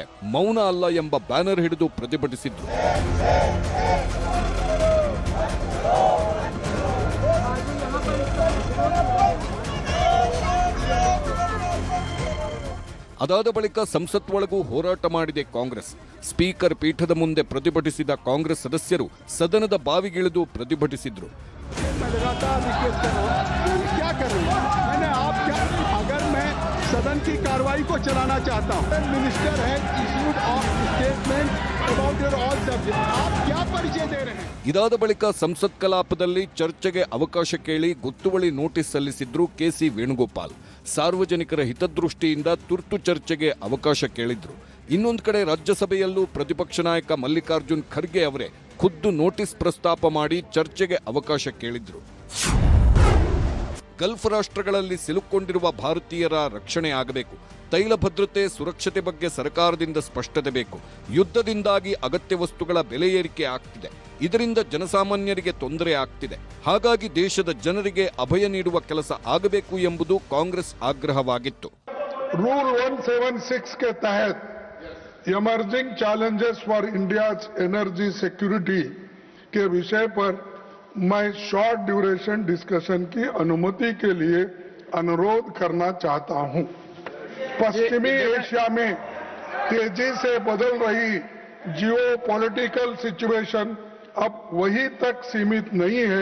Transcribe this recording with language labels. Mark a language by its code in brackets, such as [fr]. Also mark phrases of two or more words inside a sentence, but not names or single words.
[kn] ಮೌನ ಅಲ್ಲ ಎಂಬ ಬ್ಯಾನರ್ ಹಿಡಿದು ಪ್ರತಿಭಟಿಸಿದ್ರು. ಅದಾದ ಬಳಿಕ ಸಂಸತ್ ಒಳಗೂ ಹೋರಾಟ ಮಾಡಿದೆ ಕಾಂಗ್ರೆಸ್. ಸ್ಪೀಕರ್ ಪೀಠದ ಮುಂದೆ ಪ್ರತಿಭಟಿಸಿದ ಕಾಂಗ್ರೆಸ್ ಸದಸ್ಯರು ಸದನದ ಬಾವಿಗಿಳಿದು ಪ್ರತಿಭಟಿಸಿದ್ರು. [hi] सदन की कार्रवाई को चलाना चाहता हूं। [en] Minister has issued of statement about your all subject. [hi] आप क्या परिचय दे रहे हैं? [kn] ಇದಾದ ಬಳಿಕ ಸಂಸತ್ ಕಲಾಪದಲ್ಲಿ ಚರ್ಚೆಗೆ ಅವಕಾಶ ಕೇಳಿ ಗೊತ್ತುವಳಿ ನೋಟಿಸ್ ಸಲ್ಲಿಸಿದ್ರು ಕೆಸಿ ವೇಣುಗೋಪಾಲ್. ಸಾರ್ವಜನಿಕರ ಹಿತದೃಷ್ಟಿಯಿಂದ ತುರ್ತು ಚರ್ಚೆಗೆ ಅವಕಾಶ ಕೇಳಿದ್ರು. ಇನ್ನೊಂದು ಕಡೆ ರಾಜ್ಯಸಭೆಯಲ್ಲೂ ಪ್ರತಿಪಕ್ಷ ನಾಯಕ ಮಲ್ಲಿಕಾರ್ಜುನ್ ಖರ್ಗೆ ಅವರೇ ಖುದ್ದು ನೋಟಿಸ್ ಪ್ರಸ್ತಾಪ ಮಾಡಿ ಚರ್ಚೆಗೆ ಅವಕಾಶ ಕೇಳಿದ್ರು. ಗಲ್ಫ್ ರಾಷ್ಟ್ರಗಳಲ್ಲಿ ಸಿಲುಕೊಂಡಿರುವ ಭಾರತೀಯರ ರಕ್ಷಣೆ ಆಗಬೇಕು. ತೈಲ ಭದ್ರತೆ, ಸುರಕ್ಷತೆ ಬಗ್ಗೆ ಸರ್ಕಾರದಿಂದ ಸ್ಪಷ್ಟತೆ ಬೇಕು. ಯುದ್ಧದಿಂದಾಗಿ ಅಗತ್ಯ ವಸ್ತುಗಳ ಬೆಲೆ ಏರಿಕೆ ಆಗ್ತಿದೆ. ಇದರಿಂದ ಜನಸಾಮಾನ್ಯರಿಗೆ ತೊಂದರೆ ಆಗ್ತಿದೆ. ಹಾಗಾಗಿ ದೇಶದ ಜನರಿಗೆ ಅಭಯ ನೀಡುವ ಕೆಲಸ ಆಗಬೇಕು ಎಂಬುದು ಕಾಂಗ್ರೆಸ್ ಆಗ್ರಹವಾಗಿತ್ತು. [hi] रूल 176 के तहत [en] emerging challenges for India's energy security [hi] के विषय पर मैं [en] short duration discussion [hi] की अनुमति के लिए अनुरोध करना चाहता हूं। पश्चिमी एशिया में तेजी से बदल रही [en] geopolitical situation [hi] अब वहीं तक सीमित नहीं है।